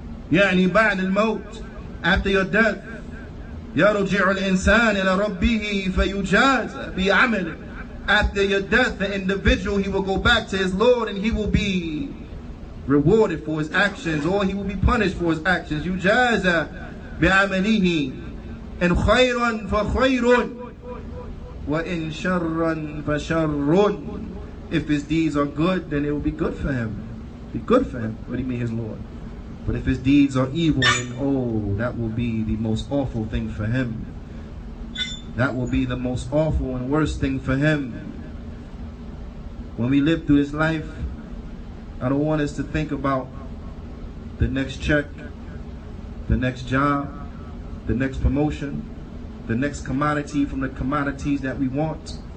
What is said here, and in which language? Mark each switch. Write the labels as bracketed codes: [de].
[ar] Juyaanee ba'd al-maut, [en] after your death, [ar] يرجع الإنسان إلى ربه فيجازى بعمله. [en] After your death, the individual, he will go back to his Lord and he will be rewarded for his actions, or he will be punished for his actions. [ar] يجازى بعمله إن خيرا فخير وإن شرا فشر. [en] If his deeds are good, then it will be good for him. Be good for him. What do you mean, his Lord? But if his deeds are evil, then oh, that will be the most awful thing for him. That will be the most awful and worst thing for him. When we live through this life, I don't want us to think about the next check, the next job, the next promotion, the next commodity from the commodities that we want.